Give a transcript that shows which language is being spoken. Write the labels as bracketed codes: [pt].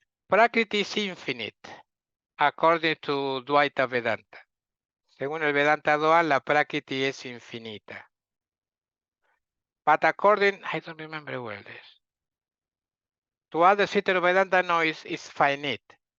[en] Prakriti is infinite, according to Dvaita Vedanta. [es] Según el Vedanta dual, la Prakriti es infinita. [en] But according, I don't remember well this. To other system of Vedanta, no, is finite.